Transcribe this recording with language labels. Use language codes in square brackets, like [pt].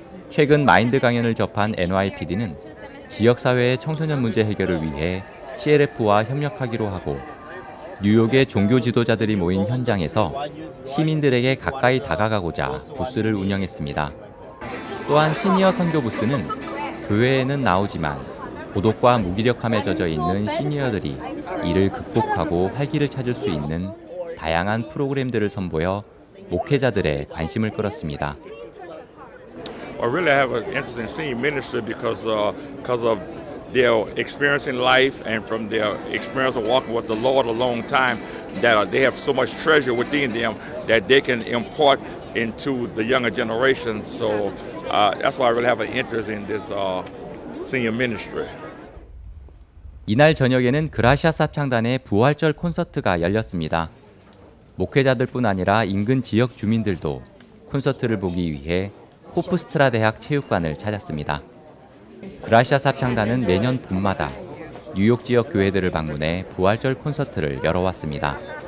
[ko] 최근 마인드 강연을 접한 NYPD는 지역사회의 청소년 문제 해결을 위해 CLF와 협력하기로 하고 뉴욕의 종교 지도자들이 모인 현장에서 시민들에게 가까이 다가가고자 부스를 운영했습니다. 또한 시니어 선교 부스는 교회에는 나오지만 고독과 무기력함에 젖어 있는 시니어들이 이를 극복하고 활기를 찾을 수 있는 다양한 프로그램들을 선보여 목회자들의 관심을 끌었습니다. [en] I really have an interest in senior ministry because of their experience in life and from their experience of walking with the Lord a long time, that they have so much treasure within them that they can impart into the younger generation. So that's why I really have an interest in this senior ministry. [ko] 이날 저녁에는 그라시아 삽창단의 부활절 콘서트가 열렸습니다. 목회자들뿐 아니라 인근 지역 주민들도 콘서트를 보기 위해 호프스트라 대학 체육관을 찾았습니다. 그라시아 삽창단은 매년 봄마다 뉴욕 지역 교회들을 방문해 부활절 콘서트를 열어왔습니다.